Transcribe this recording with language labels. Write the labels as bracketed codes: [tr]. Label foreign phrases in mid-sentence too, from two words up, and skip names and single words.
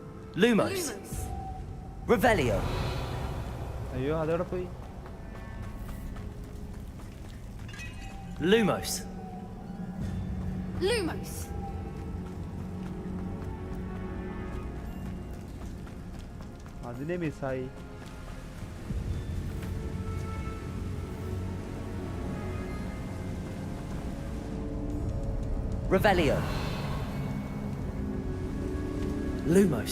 [la] Lumos. Revelio. [ml] അയ്യോ അതോടെ പോയി. [la] Lumos. Lumos. [ml] അതിനെ മിസ്സായി. [la] Revelio. Lumos.